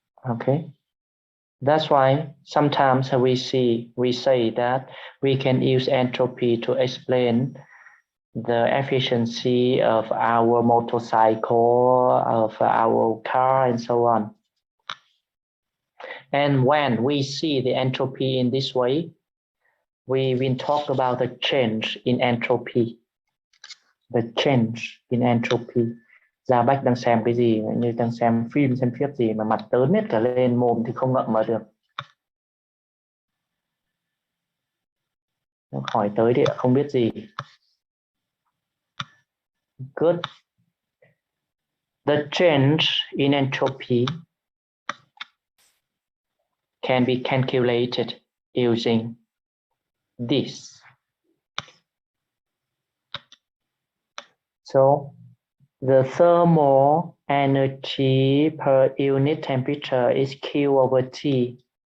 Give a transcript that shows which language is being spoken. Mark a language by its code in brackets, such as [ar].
[en] Okay, that's why sometimes we say that we can use entropy to explain the efficiency of our motorcycle, of our car, and so on. And when we see the entropy in this way, we will talk about the change in entropy. The change in entropy. [vi] Gia Bách đang xem cái gì, như đang xem phim, xem phim gì mà mặt tớn hết cả lên, mồm thì không ngậm mà được. Hỏi tới thì không biết gì. [en] Good. The change in entropy can be calculated using this. So the thermal energy per unit temperature is Q over T.